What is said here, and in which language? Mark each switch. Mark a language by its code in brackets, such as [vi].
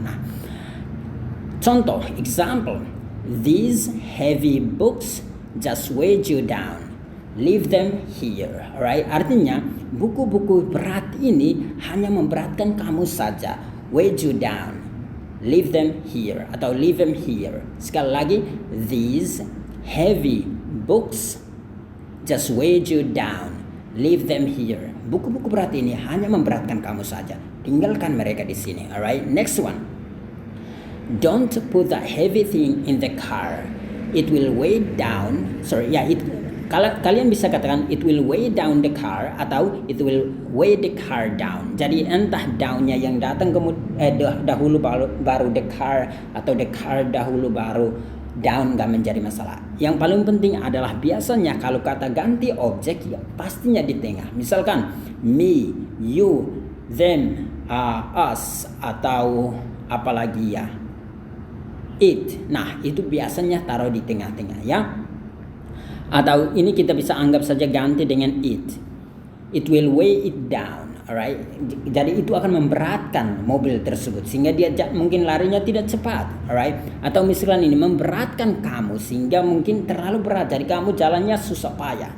[id] Nah, contoh, [en] example, these heavy books just weigh you down. leave them here. [id] Alright, artinya buku-buku berat ini hanya memberatkan kamu saja. [en] Weigh you down. Leave them here atau leave them here. [id] Sekali lagi, [en] these heavy books just weigh you down. Leave them here. [id] Buku-buku berat ini hanya memberatkan kamu saja. Tinggalkan mereka di sini. [en] Alright, next one. Don't put that heavy thing in the car. It will weigh down. [id] Kalian bisa katakan [en] it will weigh down the car atau it will weigh the car down. [id] Jadi entah downnya yang datang dahulu baru the car atau the car dahulu baru down, gak menjadi masalah. Yang paling penting adalah biasanya kalau kata ganti objek ya pastinya di tengah. Misalkan me, you, them, us atau apalagi ya it. Nah itu biasanya taruh di tengah-tengah ya. Atau ini kita bisa anggap saja ganti dengan it. [en] It will weigh it down, alright? [id] Jadi itu akan memberatkan mobil tersebut sehingga dia mungkin larinya tidak cepat, alright? Atau misalkan ini memberatkan kamu sehingga mungkin terlalu berat jadi kamu jalannya susah payah.